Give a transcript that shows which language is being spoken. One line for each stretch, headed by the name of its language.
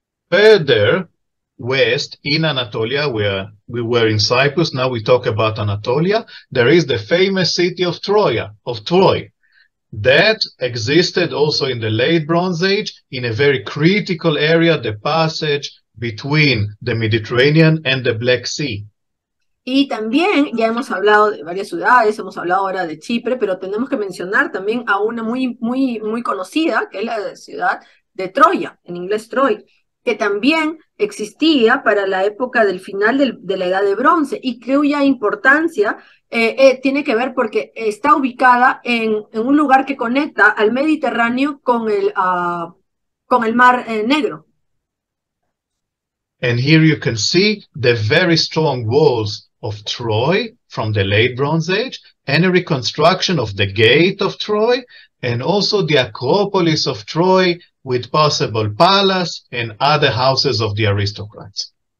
English: Further west in Anatolia, where we were in Cyprus, now we talk about Anatolia, there is the famous city of Troy, that existed also in the late Bronze Age in a very critical area, the passage between the Mediterranean and the Black Sea.
Spanish: Y también ya hemos hablado de varias ciudades, hemos hablado ahora de Chipre, pero tenemos que mencionar también a una muy conocida, que es la ciudad de Troya, en inglés Troy, que también existía para la época del final de la Edad de Bronce, y cuya importancia tiene que ver porque está ubicada en un lugar que conecta al Mediterráneo con el Mar Negro.
English: And here you can see the very strong walls of Troy from the late Bronze Age, and a reconstruction of the gate of Troy, and also the Acropolis of Troy, with possible palace and other houses of the aristocrats.